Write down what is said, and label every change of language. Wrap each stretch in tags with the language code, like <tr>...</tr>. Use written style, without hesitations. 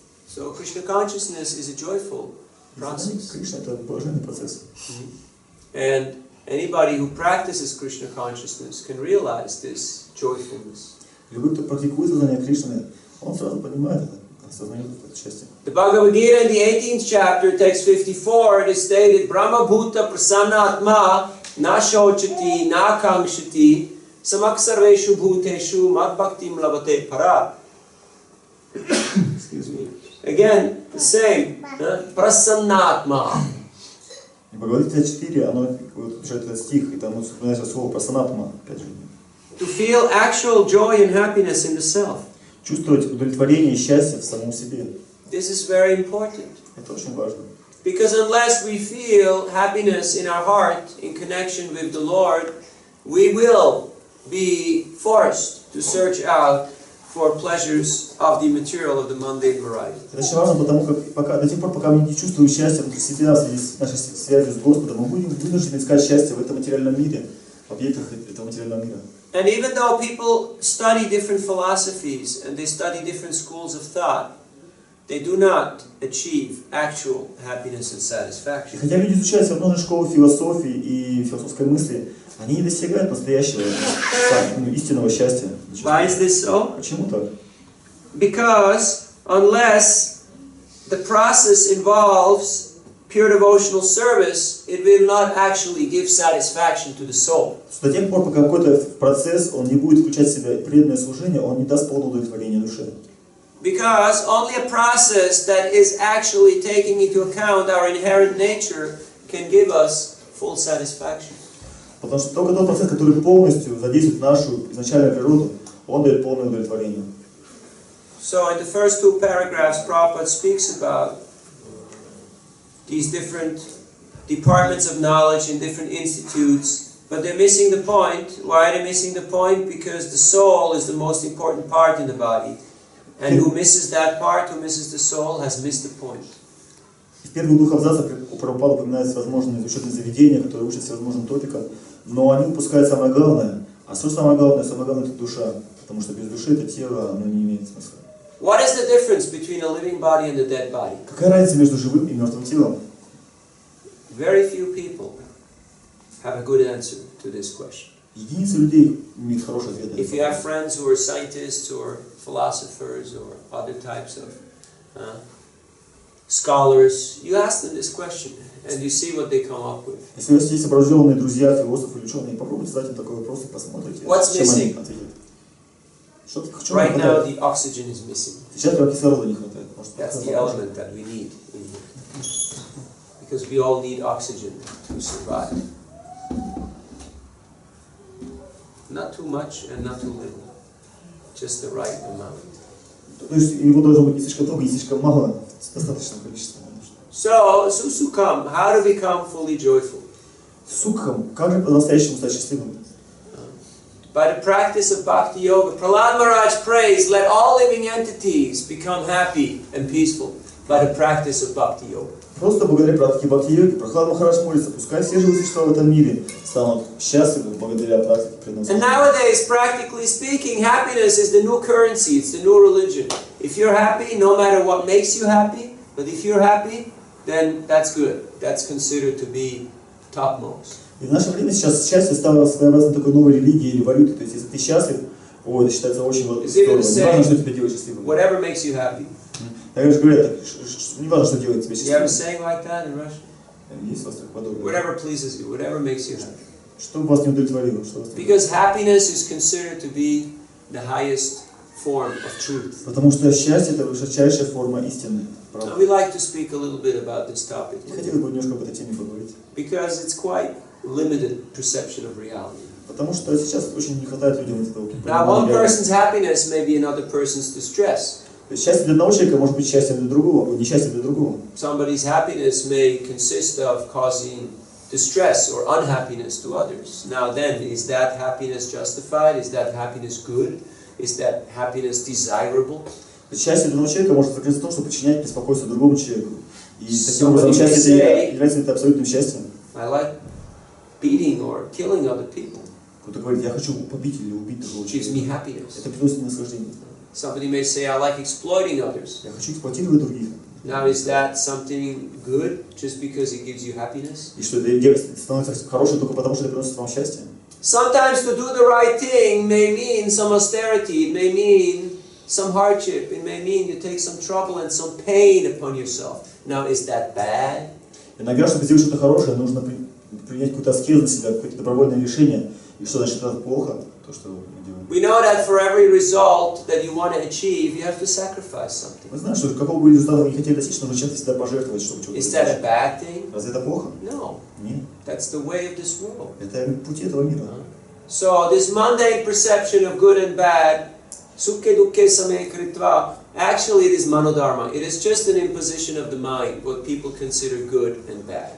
<en>So Krishna consciousness is a joyful process.</en> <ru>Кришна это блаженный процесс.</ru> <en>And anybody who practices Krishna consciousness can realize this joyfulness.</en> <ru>Любой, кто практикует сознание Кришны, он сразу понимает это, осознает это счастье.</ru> <en>The Bhagavad Gita in the 18th chapter, text 54, it is stated,</en> <sa>Brahma Bhuta Prasanna Atma Na Shochati Na Kangshati Samaksarveshu bhuteshu mad bhaktim labate para.</sa> <en>Excuse me. Again, the same. Prasannatma.</en> <ru>И Бхагавад-гита 4, оно, вот этот стих, и там упоминается слово прасанатма, опять же.</ru> <en>To feel actual joy and happiness in the self.</en> <ru>Чувствовать удовлетворение и счастье в самом себе.</ru> <en>This is very important.</en> <ru>Это очень важно.</ru> <en>Because unless we feel happiness in our heart in connection with the Lord, we will be forced to search out for pleasures of the material, of the mundane variety.</en> <ru>Это очень важно, потому как до тех пор, пока мы не чувствуем счастья внутри себя, в связи с нашей связью с Господом, мы будем вынуждены искать счастье в этом материальном мире, в объектах этого материального мира.</ru> <en>And even though people study different philosophies and they study different schools of thought, they do not achieve actual happiness and satisfaction.</en> <ru>И хотя люди изучают все равно же школы философии и философской мысли, они не достигают настоящего, истинного счастья.</ru> <en>Why is this so?</en> <ru>Почему так?</ru> <en>Because unless the process involves pure devotional service, it will not actually give satisfaction to the soul.</en> <ru>До тех пор, пока какой-то процесс, он не будет включать в себя преданное служение, он не даст полного удовлетворения душе.</ru> <en>Because only a process that is actually taking into account our inherent nature can give us full satisfaction.</en> <ru>Потому что только тот процесс, который полностью задействует нашу изначальную природу, он дает полное удовлетворение.</ru> <en>So in the first two paragraphs, Prabhupada speaks about these different departments of knowledge in different institutes, but they're missing the point. Why are they missing the point? Because the soul is the most important part in the body. And who misses that part, who misses the soul, has missed the point.</en> <ru>В первых двух абзацах у Прабхупады упоминаются всевозможные учебные заведения, которые учат всевозможным топикам, но они упускают самое главное. А что самое главное? Самое главное — это душа. Потому что без души это тело, оно не имеет смысла.</ru> <en>What is the difference between a living body and a dead body?</en> <ru>Какая разница между живым и мертвым телом?</ru> <en>Very few people have a good answer to this question.</en> <ru>Единицы людей имеют хороший ответ на</ru> <en>If you</en> <ru>это.</ru> <en>have friends who are scientists or philosophers or other types of scholars, you ask them this question and you see what they come up with.</en> <ru>Если у вас есть образованные друзья, философы, ученые, попробуйте задать им такой вопрос и посмотрите, чем они ответят.</ru> <en>Right now the oxygen is missing.</en> <ru>Сейчас прям кислорода не хватает.</ru> <en>That's the element that we need. Because we all need oxygen to survive. Not too much and not too little. Just the right amount.</en> <ru>То есть его должно быть не слишком много, не слишком мало, достаточное количество.</ru> <en>So, Susukam, how to become fully joyful?</en> <ru>Сукхам, как же по-настоящему стать счастливым?</ru> <en>By the practice of Bhakti Yoga. Prahlad Maharaj prays, let all living entities become happy and peaceful by the practice of Bhakti Yoga.</en> <ru>Просто благодаря практике Бхакти-йоги Прахлад Махарадж молится, пускай все живые существа в этом мире станут счастливы благодаря практике преданного.</ru> <en>And nowadays, practically speaking, happiness is the new currency, it's the new religion. If you're happy, no matter what makes you happy, but if you're happy, then that's good. That's considered to be topmost.</en> <ru>И в наше время сейчас счастье стало своеобразной такой новой религией или валютой. То есть, если ты счастлив, это считается очень здорово. Не важно, что тебя делает счастливым.</ru> <en>Whatever makes you happy.</en> <ru>Так же говорят, не важно, что делает тебя</ru> <en>You have a saying like that in Russian?</en> <ru>Есть у вас так подобное?</ru> <en>Whatever pleases you, whatever makes you happy.</en> <ru>Что вас не удовлетворило? Что вас</ru> <en>Because happiness is considered to be the highest form of truth.</en> <ru>Потому что счастье — это высочайшая форма истины.</ru> <en>And we like to speak a little bit about this topic</en> <ru>Хотели бы немножко об этой теме поговорить.</ru> <en>because it's quite limited perception of reality.</en> <ru>Потому что сейчас очень не хватает людям этого.</ru> <en>Now, one person's happiness may be another person's distress.</en> <ru>Счастье для одного человека может быть счастьем для другого, несчастье для другого.</ru> <en>Somebody's happiness may consist of causing distress or unhappiness to others. Now then, is that happiness justified? Is that happiness good? Is that happiness desirable?</en> <ru>Счастье для одного человека может заключаться в том, что причиняет беспокойство другому человеку. И таким образом счастье является это абсолютным счастьем.</ru> <en>I like beating or killing other people.</en> <ru>Кто-то говорит, я хочу побить или убить другого</ru> <en>Gives me</en> <ru>человека.</ru> <en>happiness.</en> <ru>Это приносит мне наслаждение.</ru> <en>Somebody may say, I like exploiting others.</en> <ru>Я хочу эксплуатировать других.</ru> <en>Now, is that something good just because it gives you happiness?</en> <ru>И что это становится хорошим только потому, что это приносит вам счастье?</ru> <en>Sometimes to do the right thing may mean some austerity, it may mean some hardship, it may mean you take some trouble and some pain upon yourself. Now, is that bad?</en> <ru>Иногда, чтобы сделать что-то хорошее, нужно принять какую-то аскезу на себя, какое-то добровольное решение. И что значит это плохо, то, что мы делаем?</ru> <en>We know that for every result that you want to achieve, you have to sacrifice something.</en> <ru>Мы знаем, что какого бы результата вы не хотели достичь, нужно чем-то всегда пожертвовать, чтобы чего-то</ru> <en>Is that a</en> <ru>достичь.</ru> <en>bad thing?</en> <ru>Разве это плохо?</ru> <en>No.</en> <ru>Нет.</ru> <en>That's the way of this world.</en> <ru>Это пути этого мира.</ru> <en>So this mundane perception of good and bad,</en> <sa>sukhe dukkhe same kritva,</sa> <en>actually it is manodharma. It is just an imposition of the mind, what people consider good and bad.</en>